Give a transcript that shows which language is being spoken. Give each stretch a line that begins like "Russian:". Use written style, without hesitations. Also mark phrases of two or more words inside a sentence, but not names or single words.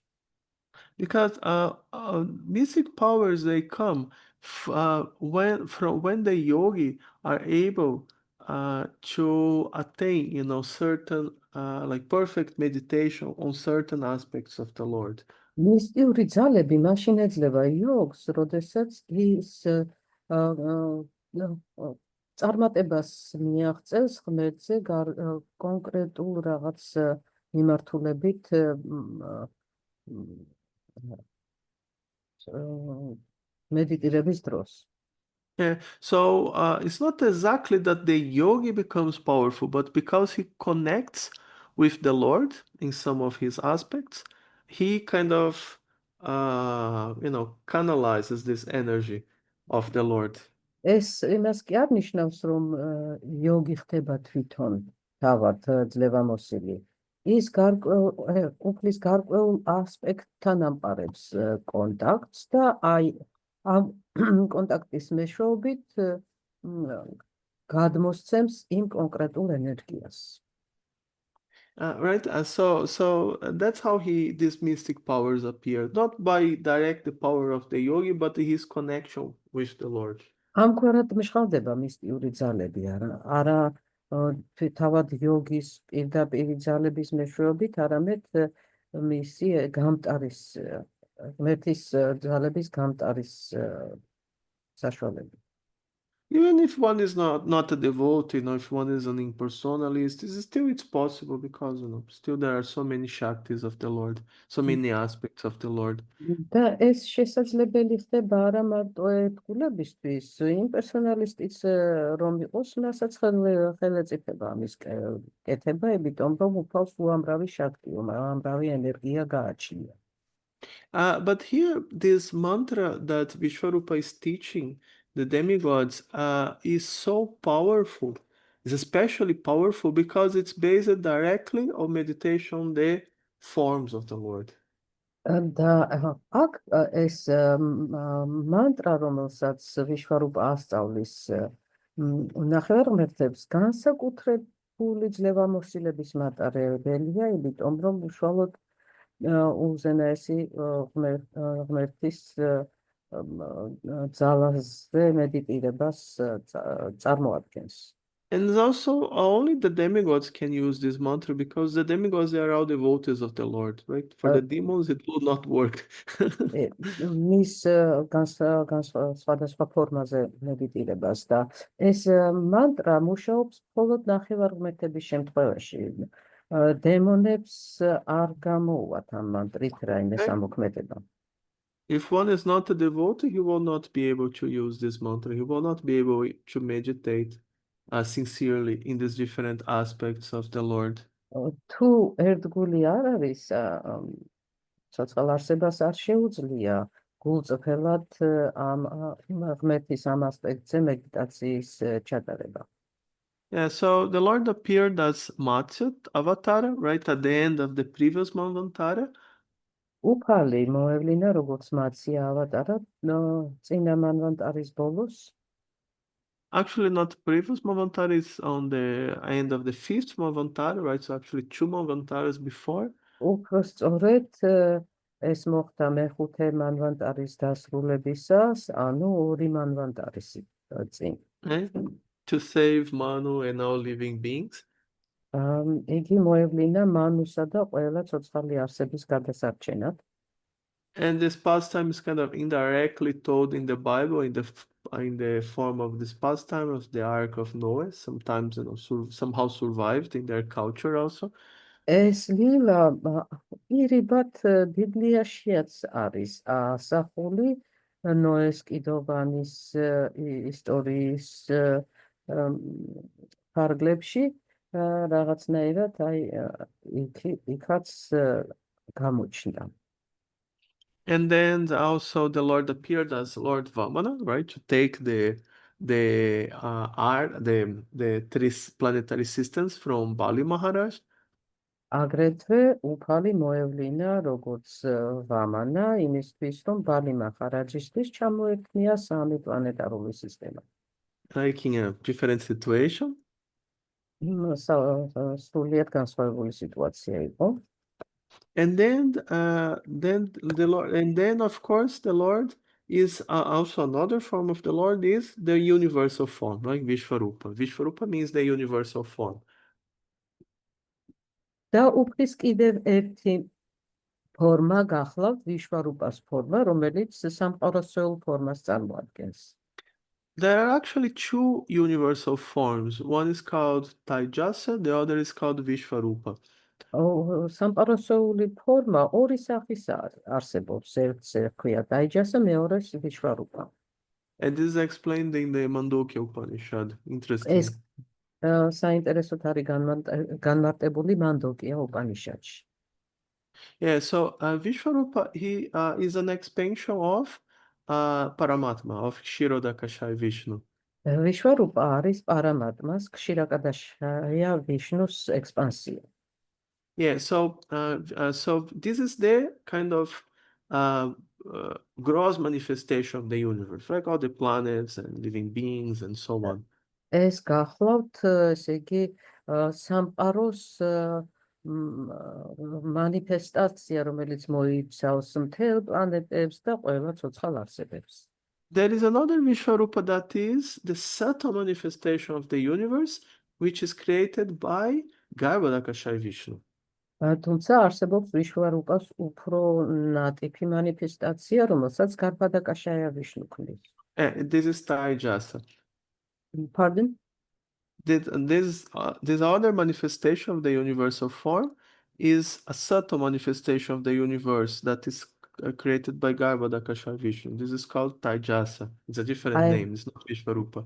English: Because mystic powers they come when the yogi are able to attain, certain like perfect meditation on certain aspects of the Lord.
Georgian: მისტიური ძალები მაშინ ეძლევა იოგს, როდესაც ის წარმატებას მიაღწევს ღმერთზე კონკრეტულ რაღაც მიმართულებით მედიტირების დროს.
English: Yeah, so it's not exactly that the yogi becomes powerful, but because he connects with the Lord in some of his aspects, he kind of, canalizes this energy of the Lord.
Georgian: ეს იმას კი არ ნიშნავს, რომ იოგი ხდება თვითონ თავად ძლევამოსილი. ის უფლის გარკვეულ ასპექტთან ამყარებს კონტაქტს და აი ამ კონტაქტის მეშვეობით გადმოსცემს იმ კონკრეტულ ენერგიას.
English: Right? So that's how these mystic powers appear, not by direct the power of the yogi, but his connection with the Lord.
Georgian: ამგვარად მშხავდება მისტიური ძალები, არა თავად იოგის პირდაპირ ძალების მეშვეობით, არამედ მისი გამტარის ღმერთის ძალების გამტარის საშუალებით.
English: Even if one is not a devotee, if one is an impersonalist, it's possible because still there are so many shaktis of the Lord, so many aspects of the Lord.
Georgian: და ეს შესაძლებელი ხდება არა მარტო ერთგულებისთვის, იმპერსონალისტიც რომ იყოს, მასაც ხელეწიფება ამის კეთება, იმიტომ რომ უფალს უამრავი შაქტი, უამრავი ენერგია გააჩნია.
English: But here, this mantra that Vishwarupa is teaching the demigods is so powerful. It's especially powerful because it's based directly on meditation, the forms of the Lord.
Georgian: და აქ ეს მანტრა, რომელსაც ვიშვარუპა ასწავლის ნახევარმართებს, განსაკუთრებული ძლევამოსილების მატარებელია, იმიტომ რომ უშუალოდ უზენაესი ღმერთის ძალაზე მედიტირებას წარმოადგენს.
English: And also, only the demigods can use this mantra because the demigods, they are all devotees of the Lord, right? For the demons, it will not work.
Georgian: მის სხვადასხვა ფორმაზე მედიტირებას და ეს მანტრა მუშაობს მხოლოდ ნახევარღმერთების შემთხვევაში. დემონებს არ გამოუვათ ამ მანტრით რაიმე სამოქმედება.
English: If one is not a devotee, he will not be able to use this mantra. He will not be able to meditate sincerely in these different aspects of the Lord.
Georgian: თუ ერთგული არ არის, ცოცხალ არსებას არ შეუძლია გულწრფელად ამ ღმერთის ამ ასპექტზე მედიტაციის ჩატარება.
English: Yeah, so the Lord appeared as Matsya Avatara, right at the end of the previous Manvantara.
Georgian: უფალი მოევლინა როგორც მაცია ავატარა წინა მანვანტარის ბოლოს.
English: Actually, not previous Manvantara, is on the end of the fifth Manvantara, right? So actually 2 Manvantaras before.
Georgian: უფრო სწორედ ეს მოხდა მეხუთე მანვანტარის დასრულებისას, ანუ 2 მანვანტარის წინ.
English: Right? To save Manu and all living beings.
Georgian: იგი მოევლინა მანუსა და ყველა ცოცხალი არსების გადასარჩენად.
English: And this pastime is kind of indirectly told in the Bible in the form of this pastime of the Ark of Noah. Sometimes somehow survived in their culture also.
Georgian: ეს ლილა ირიბად ბიბლიაშიაც არის ასახული ნოეს კიდოვანის ისტორიის ფარგლებში, რაღაცნაირად აი იქაც გამოჩნდა.
English: And then also the Lord appeared as Lord Vamana, right, to take the three planetary systems from Bali Maharaj.
Georgian: აგრეთვე უფალი მოევლინა როგორც ვამანა იმისთვის, რომ ბალი მაჰარაჯისთვის ჩამოერთმია 3 პლანეტარული სისტემა.
English: Like in a different situation.
Georgian: სრულიად განსხვავებული სიტუაცია იყო.
English: And then the Lord, and then of course the Lord is also another form of the Lord is the universal form, like Vishvarupa. Vishvarupa means the universal form.
Georgian: და უფლის კიდევ ერთი ფორმა გახლავთ ვიშვარუპას ფორმა, რომელიც სამყაროსეულ ფორმას წარმოადგენს.
English: There are actually two universal forms. One is called Taijasa, the other is called Vishvarupa.
Georgian: სამყაროსეული ფორმა ორი სახის არსებობს. ერთს ქვია დაიჯასა, მეორეს ვიშვარუპა.
English: And this is explained in the Mandukya Upanishad. Interesting.
Georgian: ეს საინტერესოდ არის განმარტებული მანდოკია უპანიშადში.
English: Yeah, so Vishvarupa, he is an expansion of Paramatma, of Kshirodakashayi Vishnu.
Georgian: ვიშვარუპა არის პარამატმას ქსირაკადაშაია ვიშნუს ექსპანსია.
English: Yeah, so this is the kind of gross manifestation of the universe, like all the planets and living beings and so on.
Georgian: ეს გახლავთ, ესე იგი, სამყაროს მანიფესტაცია, რომელიც მოიცავს მთელ პლანეტებს და ყველა ცოცხალ არსებებს.
English: There is another Vishvarupa that is the subtle manifestation of the universe, which is created by Garbhodakashayi Vishnu.
Georgian: თუმცა არსებობს ვიშვარუპას უფრო ნატიფი მანიფესტაცია, რომელსაც გარბადაკაშაია ვიშნუ ქმნის.
English: This is Taijasa. Pardon? This other manifestation of the universal form is a subtle manifestation of the universe that is created by Garbhodakashayi Vishnu. This is called Taijasa. It's a different name. It's not Vishvarupa.